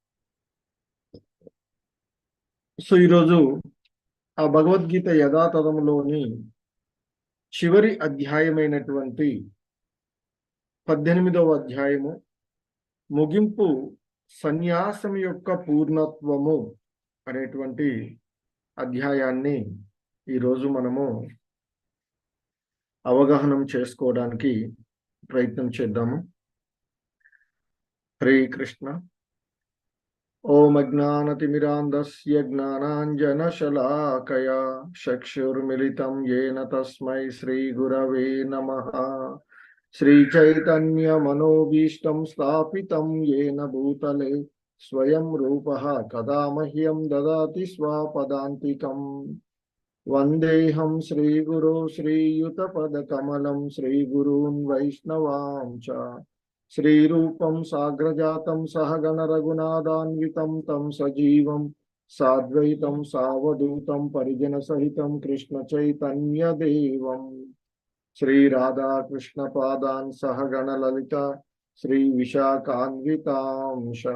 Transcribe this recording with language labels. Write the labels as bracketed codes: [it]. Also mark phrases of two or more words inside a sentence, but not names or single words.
[te] సో ఈరోజు ఆ భగవద్గీత యథాతథంలోని చివరి అధ్యాయమైనటువంటి 18వ అధ్యాయము ముగింపు సన్యాసం యొక్క పూర్ణత్వము అనేటువంటి అధ్యాయాన్ని ఈరోజు మనము అవగాహన చేసుకోవడానికి ప్రయత్నం చేద్దాము. [sa] హరే కృష్ణ. ఓం అజ్ఞానతిమిరాంధస్య జ్ఞానాంజనశలాకయా చక్షుర్మిలితం యేన తస్మై శ్రీ గురవే నమః. श्रीचैतन्यमनोभीष्टं स्थापितं येन भूतले स्वयं रूपः कदा मह्यं ददाति स्वपदान्तिकम्. वन्देऽहं श्रीगुरो श्रीयुतपदकमलं श्रीगुरून् वैष्णवांश्च श्रीरूपं साग्रजातं सहगण रघुनाथान्वितं तं सजीवं साद्वैतं सावधूतं परिजनसहितं कृष्णचैतन्यदेवम् श्री राधा कृष्ण पादान सहगण ललिता श्री विशाखान्वितांश.